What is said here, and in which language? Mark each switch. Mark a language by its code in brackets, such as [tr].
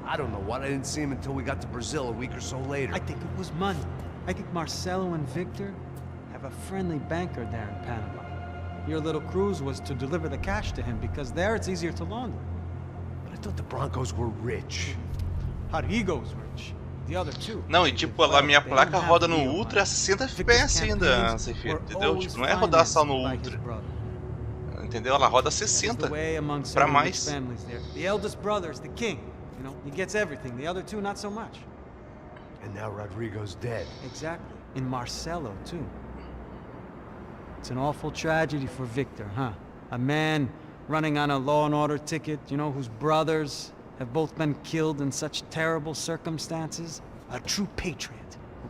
[en] I don't know what. I didn't see him until we got to Brazil a week or so later. I think it was money. I think Marcelo and Victor have a friendly banker there in Panama. Your little cruise was to deliver the cash to him because there it's easier to launder. But I thought the Broncos were rich. CODIGO's rich. The other two. [pt] Não, e tipo, a minha placa roda no Ultra a 60 FPS ainda, entendeu? Tipo, não é rodar só no Ultra. Entendeu? Ela roda 60 pra mais. [en] The eldest brother's the king. You know, he gets everything. The other two, not so much. And now Rodrigo's dead. Exactly. And Marcelo, too. It's an awful tragedy for Victor, huh? A man running on a law and order ticket, you know, whose brothers have both been killed in such terrible circumstances. A true patriot who